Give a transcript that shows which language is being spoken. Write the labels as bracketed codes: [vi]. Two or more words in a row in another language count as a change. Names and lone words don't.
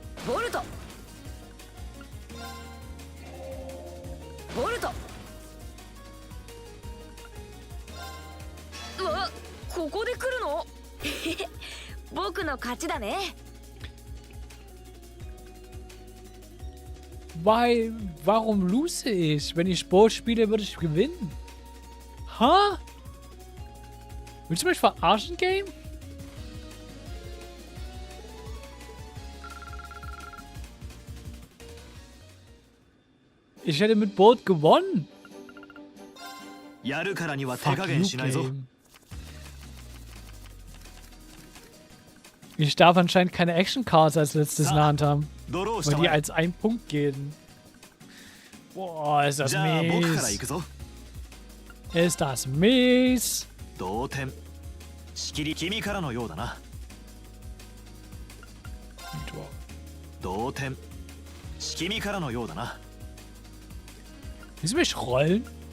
[ja] ボルトボルト。うわ、ここで来るの？僕の勝ちだね。 [de] Warum lose ich? Wenn ich Sport spiele, würde ich gewinnen. Ha? Willst du mich verarschen, Game? Ich hätte mit Boot gewonnen. [en] Fuck you, Game. [de] Ich darf anscheinend keine [en] Action Cards [de] als letztes in der Hand haben. Weil die als ein Punkt gehen. Boah, ist das mies. Ist das mies. Willst du mich rollen?